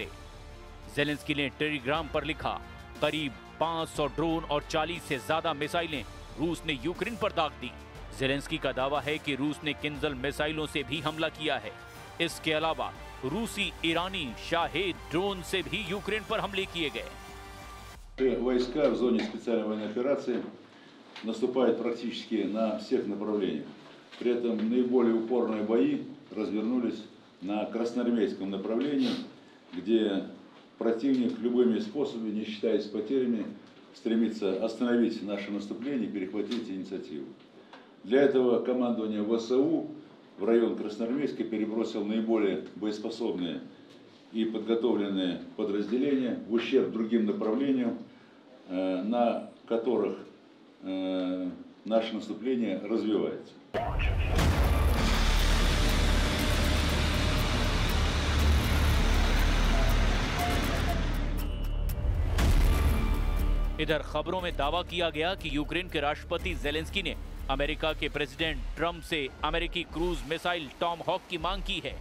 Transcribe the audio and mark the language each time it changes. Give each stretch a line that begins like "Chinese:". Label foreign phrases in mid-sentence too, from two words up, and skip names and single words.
Hindi: ज़ेलेंस्की ने टेलीग्राम पर लिखा, करीब 500 ड्रोन और 40 से ज्यादा मिसाइलें रूस ने यूक्रेन पर दाग दी। ज़ेलेंस्की का दावा है कि रूस ने किंजल मिसाइलों से भी हमला किया है। इसके अलावा रूसी ईरानी शाहेद ड्रोन से भी यूक्रेन पर हमले किए गए।
Russian: Войска в зоне специальной военной операции наступают практически на всех направлениях. При этом наиболее упорные бои развернулись на красноармейском направлении, где противник любыми способами, не считаясь с потерями, стремится остановить наше наступление и перехватить инициативу. Для этого командование ВСУ в район Красноармейска перебросил наиболее боеспособные и подготовленные подразделения в ущерб другим направлениям, на которых наше наступление развивается.
Hindi: इधर खबरों में दावा किया गया कि यूक्रेन के राष्ट्रपति ज़ेलेंस्की ने अमेरिका के प्रेसिडेंट ट्रंप से अमेरिकी
English: cruise missile
Hindi: टॉम हॉक की मांग की है।